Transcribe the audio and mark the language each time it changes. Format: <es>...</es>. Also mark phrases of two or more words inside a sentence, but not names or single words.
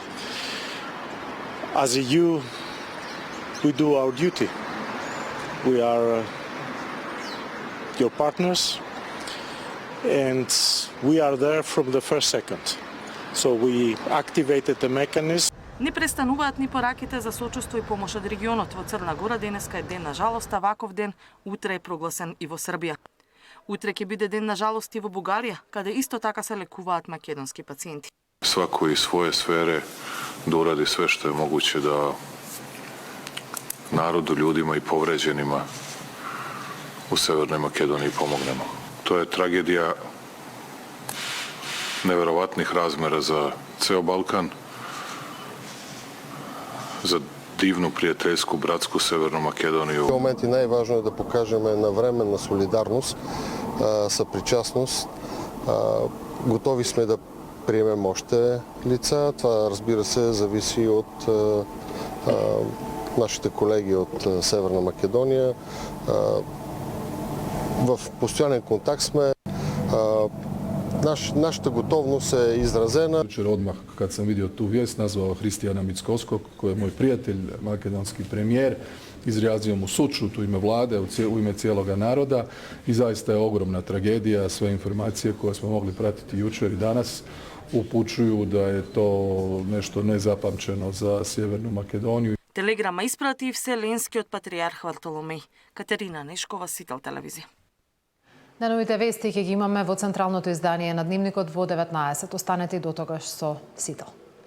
<en>As a EU, we do our duty. We are your partners, and we are there from the first second. So we activated the mechanism.</en> <mk>Не престануваат ни пораките за сочувство и помош од регионот. Во Црна Гора денеска е ден на жалост, а ваков ден утре е прогласен и во Србија. Утре ќе биде ден на жалост и во Бугарија, каде исто така се лекуваат македонски пациенти.</mk> <sr>Svako iz svoje sfere da uradi sve što je moguće da narodu, ljudima i povređenima u Severnoj Makedoniji pomognemo. To je tragedija neverovatnih razmera za ceo Balkan, za divnu, prijateljsku, bratsku Severnu Makedoniju.</sr> <bg>В момент најважно е да покажеме навременна солидарност, съпричастност. Готови сме да приемем още лица. Това, разбира се, зависи от нашите колеги от Северна Македония. В постоянен контакт сме. Нашата готовност е изразена.</bg> <hr>Jučer odmah kad sam vidio tu vijest nazvao Hristijana Mickoskog, koji je moj prijatelj, makedonski premijer, izrazio mu sućut u ime vlade, u ime cijeloga naroda i zaista je ogromna tragedija. Sve informacije koje smo mogli pratiti jučer i danas upućuju da je to nešto nezapamćeno za Sjevernu Makedoniju.</hr> <mk>Телеграма испрати и Вселенскиот патриарх Вартоломеј. Катерина Нешкова, Сител телевизија. Најновите вести ќе ги имаме во централното издание на Дневникот во 19. Останете до тогаш со Сител.</mk>